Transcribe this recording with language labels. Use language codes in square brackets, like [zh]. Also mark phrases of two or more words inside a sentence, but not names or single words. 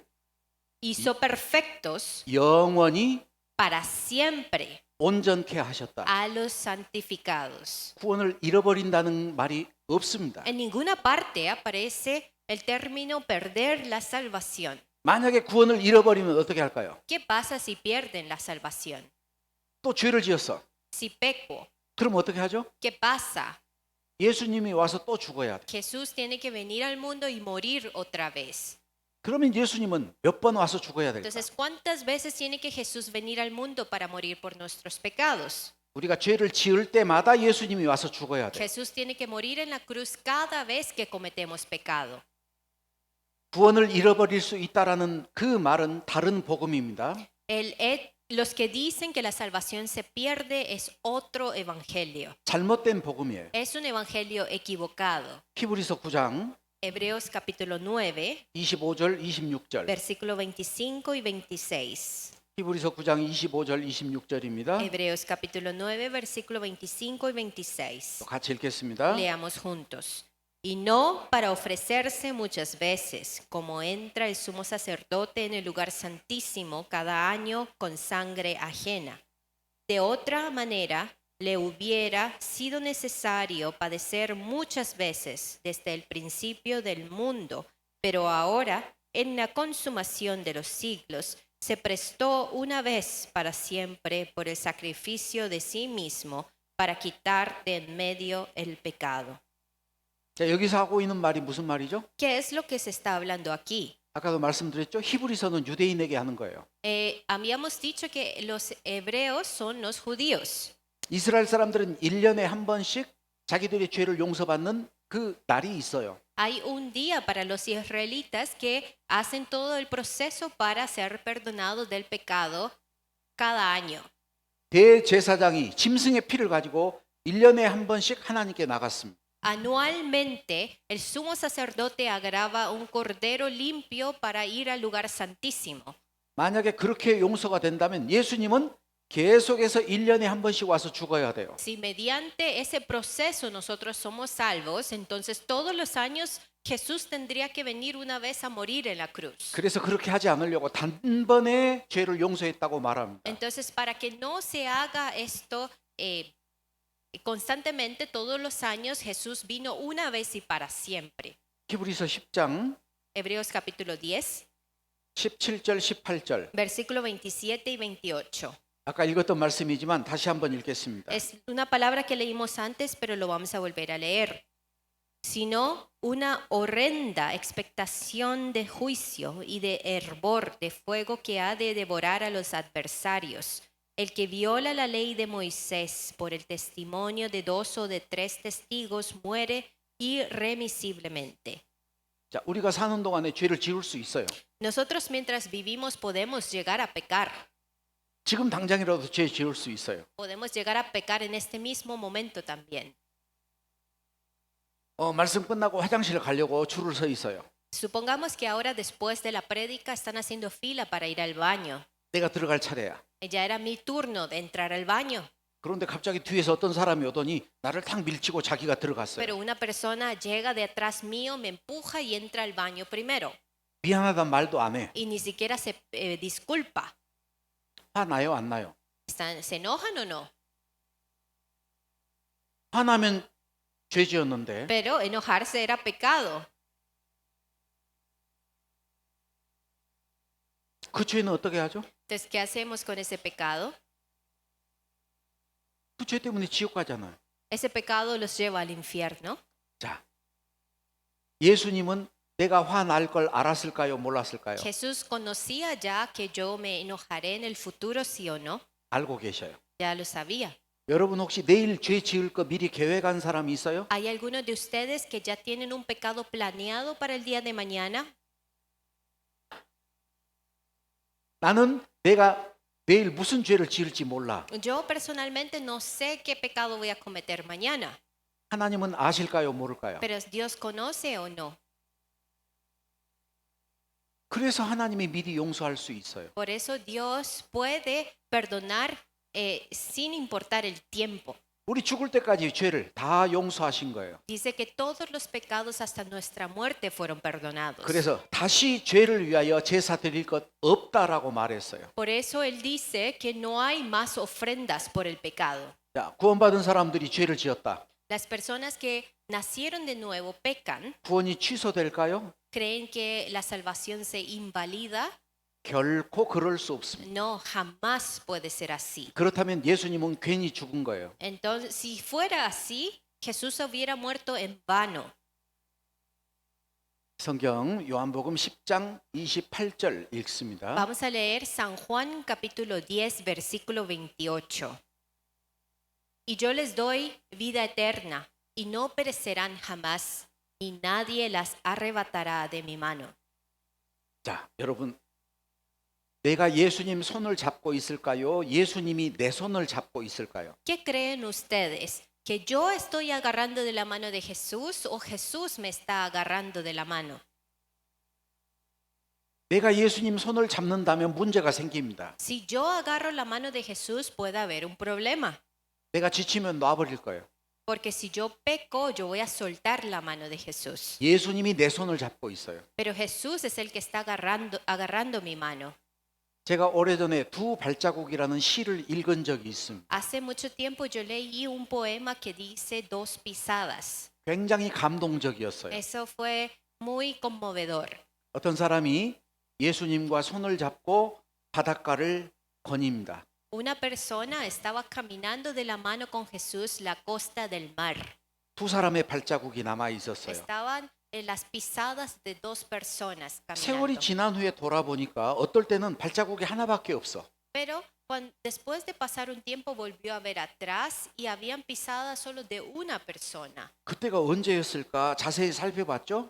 [es] hizo perfectos [ko] 영원히 [es] para siempre [ko] 온전케 하셨다. [es] a los santificados. [ko] 구원을 잃어버린다는 말이 없습니다. [es] En ninguna parte aparece el término perder la salvación. [ko] 만약에 구원을 잃어버리면 어떻게 할까요? [es] ¿Qué pasa si pierden la salvación? [ko] 또 죄를 지었어. [es] Si peco, [ko] 그럼 어떻게 하죠? [es] ¿qué pasa? [ko] 예수님이 와서 또 죽어야 돼. [es] Jesús tiene que venir al mundo y morir otra vez. [ko] 그러면 예수님은 몇 번 와서 죽어야 될까? [es] Entonces, ¿cuántas veces tiene que Jesús venir al mundo para morir por nuestros pecados? [ko] 우리가 죄를 지을 때마다 예수님이 와서 죽어야 돼. [es] Jesús tiene que morir en la cruz cada vez que cometemos pecado. [ko] 구원을 잃어버릴 수 있다라는 그 말은 다른 복음입니다. [es] Los que dicen que la salvación se pierde es otro evangelio. [ko] 잘못된 복음이에요. [es] Es un evangelio equivocado. [ko] 히브리서 9장 [es] Hebreos capítulo 9, [ko] 25절 26절. [es] versículo 25 y 26. [ko] 히브리서 9장 25절 26절입니다. [es] Hebreos capítulo 9, versículo 25 y 26. [ko] 같이 읽겠습니다. [es] Leamos juntos. Y no para ofrecerse muchas veces, como entra el sumo sacerdote en el lugar santísimo cada año con sangre ajena. De otra manera, le hubiera sido necesario padecer muchas veces desde el principio del mundo, pero ahora, en la consumación de los siglos, se prestó una vez para siempre por el sacrificio de sí mismo para quitar de en medio el pecado. [ko] 자, 여기서 하고 있는 말이 무슨 말이죠? [es] ¿Qué es lo que se está hablando aquí? [ko] 아까도 말씀드렸죠. 히브리서는 유대인에게 하는 거예요. [es] Habíamos dicho que los hebreos son los judíos. [ko] 이스라엘 사람들은 1년에 한 번씩 자기들의 죄를 용서받는 그 날이 있어요. [es] Hay un día para los israelitas que hacen todo el proceso para ser perdonados del pecado cada año. [ko] 대제사장이 짐승의 피를 가지고 1년에 한 번씩 하나님께 나갔습니다. [es] Anualmente, el sumo sacerdote agrava un cordero limpio para ir al lugar santísimo. [ko] 만약에 그렇게 용서가 된다면 예수님은 계속해서 1년에 한 번씩 와서 죽어야 돼요. [es] Si mediante ese proceso nosotros somos salvos, entonces todos los años Jesús tendría que venir una vez a morir en la cruz. [ko] 그래서 그렇게 하지 않으려고 단번에 죄를 용서했다고 말합니다. [es] Entonces, para que no se haga esto constantemente, todos los años, Jesús vino una vez y para siempre. [ko] 히브리서 10장 [es] Hebreos capítulo 10, [ko] 17절 18절. [es] versículo 27 y 28. [ko] 아까 읽었던 말씀이지만 다시 한번 읽겠습니다. [es] Es una palabra que leímos antes, pero lo vamos a volver a leer. Sino una horrenda expectación de juicio y de hervor de fuego que ha de devorar a los adversarios. El que viola la ley de Moisés por el testimonio de 2 o de 3 testigos muere irremisiblemente. [ko] 자, 우리가 사는 동안에 죄를 지을 수 있어요. [es] Nosotros mientras vivimos podemos llegar a pecar. [ko] 지금 당장이라도 죄 지을 수 있어요. [es] Podemos llegar a pecar en este mismo momento también. [ko] 말씀 끝나고 화장실 가려고 줄을 서 있어요. [es] Supongamos que ahora después de la prédica están haciendo fila para ir al baño. [ko] 내가 들어갈 차례야. [es] Ya era mi turno de entrar al baño. [ko] 그런데 갑자기 뒤에서 어떤 사람이 오더니 나를 탁 밀치고 자기가 들어갔어요. [es] Pero una persona llega de atrás mío, me empuja y entra al baño primero. [ko] 미안하단 말도 안 해. [es] Y ni siquiera se disculpa. [ko] 화나요, 안 나요? [es] ¿Se enojan o no? [ko] 화나면 죄 지었는데 [es] Pero enojarse era pecado. [ko] 그 죄는 어떻게 하죠? [es] Entonces, ¿qué hacemos con ese pecado? [ko] 그 죄 때문에 지옥 가잖아요. [es] Ese pecado los lleva al infierno. [ko] 자, 예수님은 내가 화날 걸 알았을까요? 몰랐을까요? [es] Jesús conocía ya que yo me enojaré en el futuro, sí o no. [ko] 알고 계셔요. [es] Ya lo sabía. [ko] 여러분 혹시 내일 죄 지을 거 미리 계획한 사람이 있어요? [es] ¿Hay algunos de ustedes que ya tienen un pecado planeado para el día de mañana? [ko] 나는 내가 내일 무슨 죄를 지을지 몰라. [es] Yo personalmente no sé qué pecado voy a cometer mañana, [ko] 하나님은 아실까요? 모를까요? [es] pero Dios conoce o no. [ko] 그래서 하나님이 미리 용서할 수 있어요. [es] Por eso Dios puede perdonar sin importar el tiempo. [ko] 우리 죽을 때까지 죄를 다 용서하신 거예요. [es] Dice que todos los pecados hasta nuestra muerte fueron perdonados. [ko] 그래서 다시 죄를 위하여 제사 드릴 것 없다라고 말했어요. [es] Por eso Él dice que no hay más ofrendas por el pecado. [ko] 자, 구원받은 사람들이 죄를 지었다. [es] Las personas que nacieron de nuevo pecan, [ko] 구원이 취소될까요? [es] creen que la salvación se invalida. [ko] 결코 그럴 수 없습니다. [es] No, jamás puede ser así. [ko] 그렇다면 예수님은 괜히 죽은 거예요. [es] Entonces, si fuera así, Jesús hubiera muerto en vano. [ko] 성경 요한복음 10장 28절 읽습니다. [es] Vamos a leer San Juan capítulo 10, versículo 28. Y yo les doy vida eterna, y no perecerán jamás, ni nadie las arrebatará de mi mano. [ko] 자, 여러분 내가 예수님 손을 잡고 있을까요? 예수님이 내 손을 잡고 있을까요? [es] ¿Qué creen ustedes? ¿Que yo estoy agarrando de la mano de Jesús o Jesús me está agarrando de la mano? [ko] 내가 예수님 손을 잡는다면 문제가 생깁니다. [es] Si yo agarro la mano de Jesús, puede haber un problema. [ko] 내가 지치면 놔버릴 거예요. [es] Porque si yo peco, yo voy a soltar la mano de Jesús. [ko] 예수님이 내 손을 잡고 있어요. [es] Pero Jesús es el que está agarrando mi mano. [ko] 제가 오래전에 두 발자국이라는 시를 읽은 적이 있습니다. [es] Hace mucho tiempo yo leí un poema que dice dos pisadas. [ko] 굉장히 감동적이었어요. [es] Eso fue muy conmovedor. [ko] 어떤 사람이 예수님과 손을 잡고 바닷가를 거닙니다. [es] Una persona estaba caminando de la mano con Jesús la costa del mar. [ko] 두 사람의 발자국이 남아 있었어요. [es] Estaban en las pisadas de dos personas [ko] 세월이 [es] caminando. [ko] 지난 후에 돌아보니까 어떨 때는 발자국이 하나밖에 없어. [es] Pero después de pasar un tiempo volvió a ver atrás y habían pisadas solo de una persona. [ko] 그때가 언제였을까 자세히 살펴봤죠.